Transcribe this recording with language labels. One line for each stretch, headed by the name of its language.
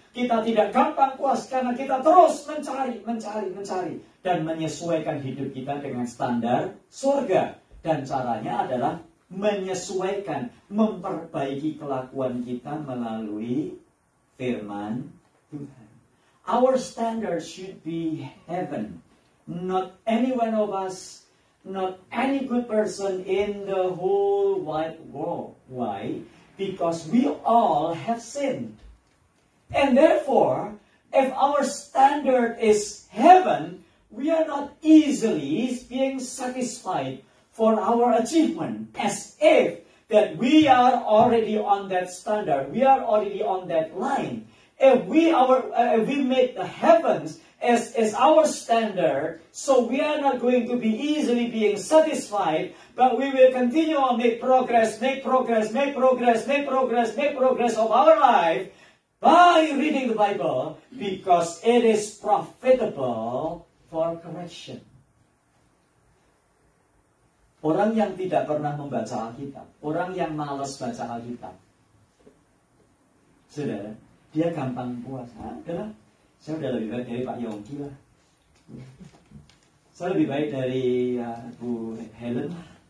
Indonesian: Kita tidak gampang puas karena kita terus mencari. Dan menyesuaikan hidup kita dengan standar surga. Dan caranya adalah menyesuaikan, memperbaiki kelakuan kita melalui firman Tuhan.
English: Our standard should be heaven. Not any one of us, not any good person in the whole wide world. Why? Because we all have sinned. And therefore, if our standard is heaven, we are not easily being satisfied for our achievement, as if that we are already on that standard, we are already on that line. If we make the heavens as our standard, so we are not going to be easily being satisfied, but we will continue on make progress of our life by reading the Bible, because it is profitable for correction.
Indonesian: Orang yang tidak pernah membaca Alkitab, orang yang malas baca Alkitab, saudara, dia gampang puas. Saya udah lebih baik dari Pak Yongki lah. Saya lebih baik dari Bu Helen lah.